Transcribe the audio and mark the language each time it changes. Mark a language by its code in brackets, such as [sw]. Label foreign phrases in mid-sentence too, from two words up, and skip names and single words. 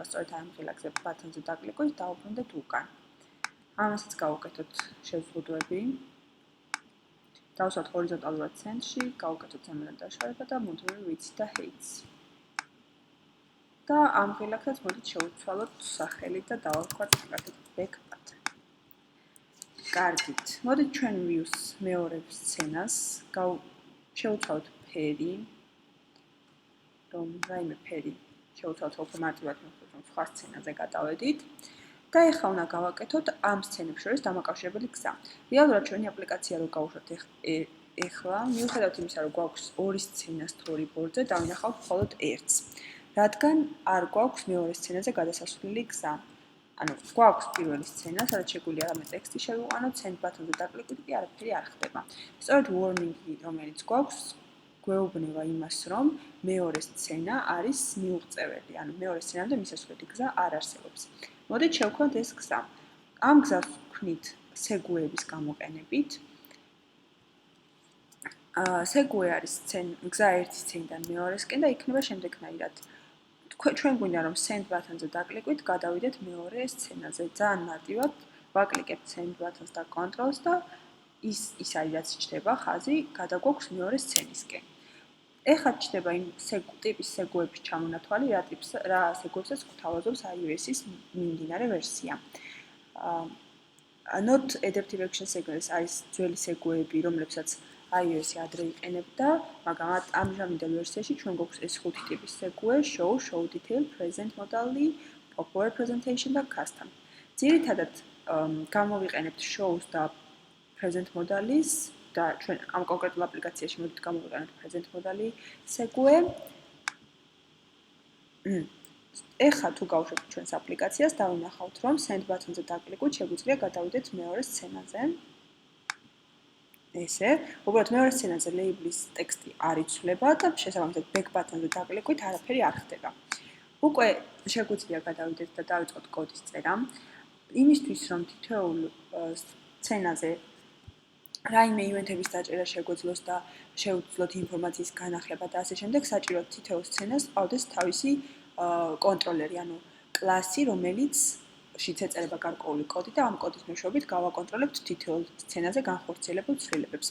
[ka] სწორედ ამ ღილაკზე ბატონზე დაკლიკოთ, დაუბრუნდეთ უკან. ამასაც გავუკეთოთ შეზღუდვები. დავსვათ ჰორიზონტალურად ცენტრში, გავუკეთოთ ზემოდან დაშორება და მუდმივი ვიცი და height. და ამ ღილაკსაც მოდით შევცვალოთ სახელი და დავარქვათ მაგალითად [en] back button. [ka] კარგით. მოდით ჩვენ view-ს მეორე სცენას შევცვალოთ ფერი. რომ რაიმე ფერი შევცვალოთ უფრო მარტივად, რომ სხვა სცენაზე გადავედით. და ეხლა უნდა გავაკეთოთ ამ სცენებს შორის დამაკავშირებელი გზა. რეალურად ჩვენი აპლიკაცია რო გავუშვათ ეხლა, მიუხედავად იმისა, რომ გვაქვს ორი სცენა storyboard-ზე, დავინახავთ მხოლოდ ერთს. რადგან არ გვაქვს მეორე სცენაზე გადასასვლელი გზა. გვაქვს პირველი სცენა, სადაც შეგვიძლია რამე ტექსტი შევიყვანოთ, [en] send button- [ka] ზე დაკლიკოთ კი არაფერი არ ხდება. სწორედ warning-ი, რომელიც გვაქვს, გვეუბნება იმას, რომ მეორე სცენა არის მიუღწეველი, მეორე სცენამდე მისასვლელი გზა არ არსებობს. მოდით შევქმნათ ეს გზა. ამ გზას ვქმნით segue-ების გამოყენებით. segue არის გზა ერთი სცენიდან მეორესკენ და იქნება შემდეგნაირად. ჩვენ გვინდა რომ [en] send button- [ka] ზე დაკლიკვით, გადავიდეთ მეორე სცენაზე. ძალიან მარტივად ვაკლიკებთ [en] send button- [ka] ს და control-ს და ის არის რაც ჩნდება ხაზი, გადაგვაქვს მეორე სცენისკენ. ეხლა ჩნდება იმ ტიპის segue-ების ჩამონათვალი, რა segue-საც გვთავაზობს iOS-ის მიმდინარე ვერსია. [en] Not adaptive action sequence [ka] არის ძველი segue-ები, რომლებსაც iOS-ი ადრე იყენებდა, მაგრამ ამჟამინდელ ვერსიაში ჩვენ გვაქვს ეს ხუთი ტიპის segue: [en] show detail, present modally, popular presentation [ka] და custom. ძირითადად გამოვიყენებთ show-ს და [en] present modally- [ka] ს და ჩვენ ამ კონკრეტულ აპლიკაციაში მოდით გამოვიყენოთ [en] present modal- [ka] ი segue. ეხლა თუ გავუშვებთ ჩვენს აპლიკაციას, დავინახავთ, რომ [en] send button- [ka] ზე დაკლიკოთ, შეგვიძლია გადავიდეთ მეორე სცენაზე. ესე, უბრალოდ მეორე სცენაზე ლეიბლის ტექსტი არ იცვლება და შესაბამისად [en] back button- [ka] ზე დაკლიკოთ, არაფერი არ ხდება. უკვე შეგვიძლია გადავიდეთ და დავიწყოთ კოდის წერა. იმისთვის, რომ თითოეულ სცენაზე რაიმე ივენთების დაჭერა შეგვეძლოს და შევძლოთ ინფორმაციის განახლება და ასე შემდეგ, საჭიროა თითოეულ სცენას ყავდეს თავისი კონტროლერი, ანუ კლასი, რომელიც შიც ეწერება გარკვეული კოდი და ამ კოდის მეშვეობით გავაკონტროლებთ თითოეულ სცენაზე განხორციელებულ ცვლილებებს.